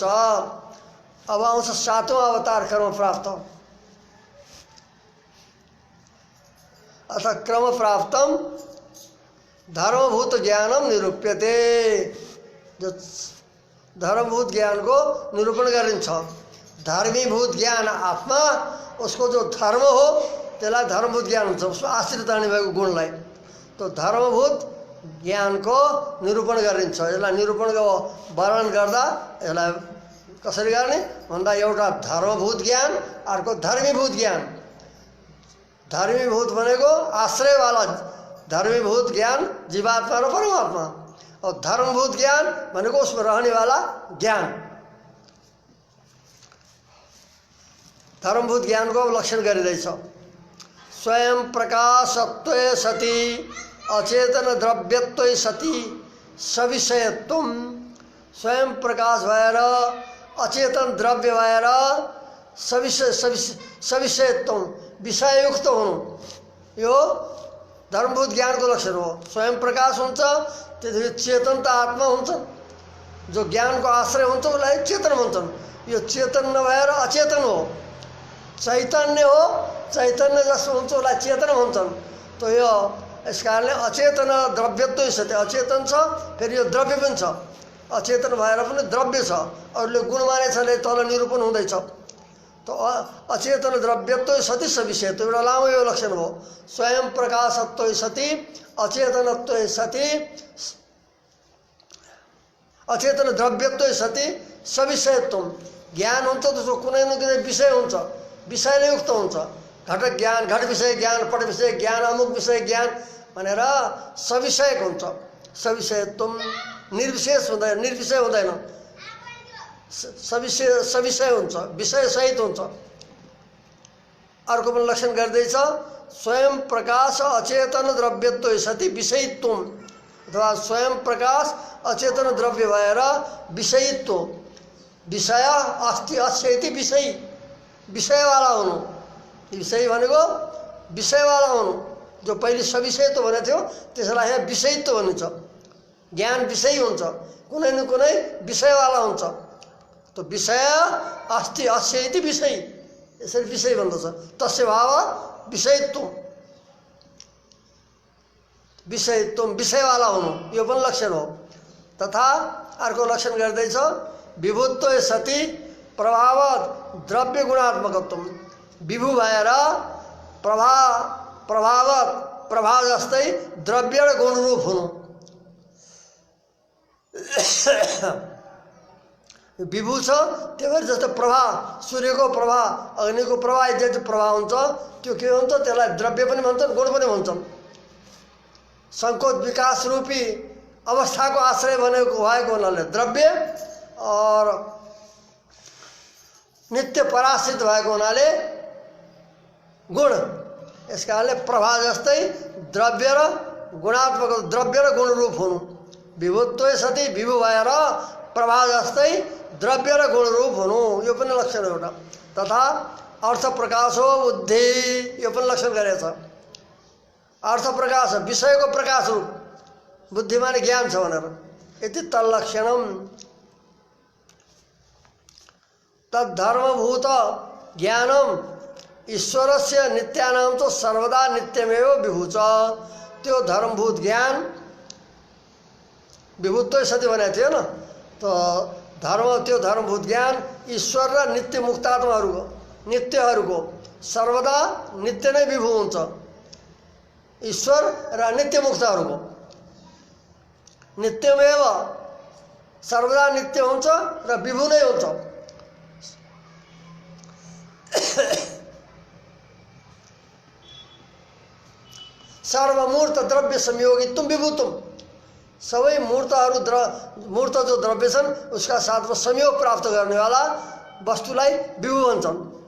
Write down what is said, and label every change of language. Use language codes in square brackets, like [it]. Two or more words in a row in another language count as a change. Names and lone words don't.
[ne] अब आउँछ 7वां अवतार [sa] कर्म प्राप्त अथ क्रम प्राप्तम धर्मभूत ज्ञानम निरूप्यते। [ne] जो धर्मभूत ज्ञान को निरूपण गरिन्छ। धर्मीभूत ज्ञान आत्मा, उसको जो धर्म हो त्यसलाई धर्मभूत ज्ञान हुन्छ, उसमा आश्रित रहने भएको गुणलाई। तो धर्मभूत ज्ञान को निरूपण गरिन्छ। यसलाई निरूपणको वर्णन गर्दा यसलाई कसरी गर्ने भन्दा एउटा धर्मभूत ज्ञान, अर्को धर्मीभूत ज्ञान। धर्मीभूत भनेको आश्रयवाला धर्मीभूत ज्ञान जीवात्मा र परमात्मा, और धर्मभूत ज्ञान भनेको [hi] उसमें रहने वाला [ne] ज्ञान। धर्मभूत ज्ञान को लक्षण गरिरहेछ। [sa] स्वयं प्रकाशत्व सती अचेतन द्रव्यत्व सती सविषयत्व। [ne] स्वयं प्रकाश भएर अचेतन द्रव्य भएर सविषयत्व विषययुक्त हुनु, यो धर्मभूत ज्ञान को लक्षण हो। स्वयं प्रकाश हुन्छ त्यसले चेतन त आत्मा हुन्छ, जो ज्ञान को आश्रय हुन्छ उसलाई चेतन भन्छन्। यो चेतन नभएर अचेतन हो, चैतन्य हो, चैतन्य जस्तो हुन्छ उसलाई चेतन भन्छन्। तो यो यस कारणले [sa] अचेतन द्रव्यत्व सत्य, [ne] अचेतन छ फेरि यो द्रव्य पनि छ, अचेतन भएर पनि द्रव्य छ। अरूले गुण मानेछले तल निरूपण हुँदैछ। तो [sa] अचेतन द्रव्यत्व सती सविषयत्व [ne] एउटा लामो यो लक्षण हो। [sa] स्वयं प्रकाशत्व सती अचेतनत्व सती अचेतन द्रव्यत्व सती सविषयत्व। [ne] ज्ञान हुन्छ त्यसको कुनै न कुनै विषय हुन्छ, विषयले युक्त हुन्छ। घट ज्ञान, घट विषय ज्ञान, पट विषय ज्ञान, अमुक विषय ज्ञान भनेर सविषयक हुन्छ। सविषयत्व निर्विशेष हुँदैन, निर्विषय हुँदैन, सविषय हुन्छ, विषय सहित हुन्छ। अर्को पनि लक्षण गर्दैछ। स्वयं प्रकाश अचेतन द्रव्यत्व सती विषयित्व, अथवा स्वयं प्रकाश अचेतन द्रव्य भएर विषयित्व। [sa] विषय अस्ति अस्य इति विषय, [ne] विषयवाला हुनु। विषय भनेको विषयवाला हुनु। जो पहिले सविषयत्व भनेको थियो त्यसलाई यहाँ विषयित्व भनिन्छ। ज्ञान विषय हुन्छ, कुनै न कुनै विषयवाला हुन्छ। तो [sa] विषय अस्ति अस्य इति विषय, [ne] यसरी विषय भन्दछ। [sa] तस्य भाव विषयत्व, [ne] विषयत्व विषयवाला हुनु, यो पनि लक्षण हो। तथा अर्को लक्षण गर्दैछ [sa] विभुत्व सती प्रभाव द्रव्य गुणात्मकत्व। [ne] विभु भएर प्रभावत प्रभा जस्तै द्रव्य र गुणरूप हुनु। विभू छ त्यही भएर जस्तो प्रभा, सूर्यको प्रभा, अग्निको प्रभा इत्यादि प्रभा हुन्छ, त्यो के हुन्छ त्यसलाई द्रव्य पनि भन्छन् गुण पनि भन्छन्। सङ्कोच विकास रूपी अवस्थाको आश्रय भएको हुनाले द्रव्य और नित्य पराश्रित भएको हुनाले गुण। यस कारणले प्रभा जस्तै द्रव्य र गुणात्मक, द्रव्य र गुणरूप हुनु। विभुत्व सती विभु भएर प्रभा जस्तै द्रव्य र गुणरूप हुनु, यो पनि लक्षण एउटा। तथा अर्थ प्रकाश हो बुद्धि, यो पनि लक्षण गरेछ। अर्थ प्रकाश विषयको प्रकाश रूप, बुद्धि माने ज्ञान छ भनेर। [sa] यति तल्लक्षणम तद्धर्मभूत ज्ञानम ईश्वरस्य नित्यानाम तो सर्वदा नित्यमेव [ne] विभू छ। त्यो धर्मभूत ज्ञान विभुत्व सती भनेको थियो न, तो त्यो धर्मभूत ज्ञान ईश्वर र नित्य मुक्तात्माहरूको, नित्यहरूको सर्वदा नित्य नै विभू हुन्छ। ईश्वर र नित्य मुक्तहरूको नित्यमेव सर्वदा नित्य हुन्छ र विभू नै हुन्छ। [sa] सर्वमूर्त द्रव्य संयोगित्वम विभूत्वम, [ne] सबै मूर्तहरू मूर्त जो द्रव्य छन् उसका साथमा संयोग प्राप्त गर्नेवाला वस्तुलाई विभू भन्छन्।